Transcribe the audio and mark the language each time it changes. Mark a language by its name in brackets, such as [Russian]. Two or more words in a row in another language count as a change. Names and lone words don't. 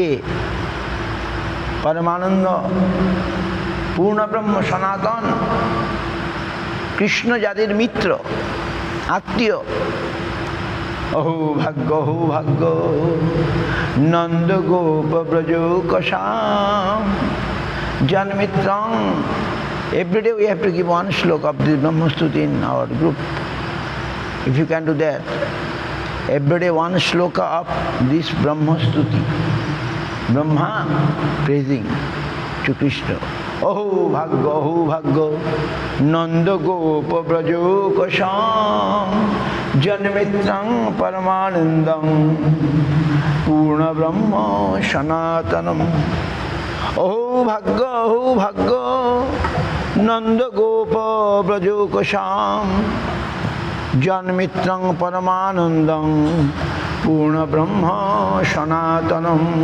[Bangla] পরমানন্দ পূর্ণ ব্রহ্ম সনাতন কৃষ্ণ যাদের মিত্র, আত্মীয়। [Sanskrit] অহু ভাগ্য, অহু ভাগ্য নন্দ গোপ ব্রজকোশাম Janmitrang. [English] Every day we have to give one slok of the Brahmastuti in our group. If you can do that, every day one sloka of this Brahmastuti. Brahma praising to Krishna. [Sanskrit] अहो भाग्यं नन्द गोप व्रजौ कसां यन्मित्रं परमानन्दम्, পূর্ণ ব্রহ্ম সনাতনম। অহো ভাগ্য নন্দ গোপ ব্রজোকশাম জন্মিত্রং পরমানন্দং পূর্ণ ব্রহ্ম সনাতনম।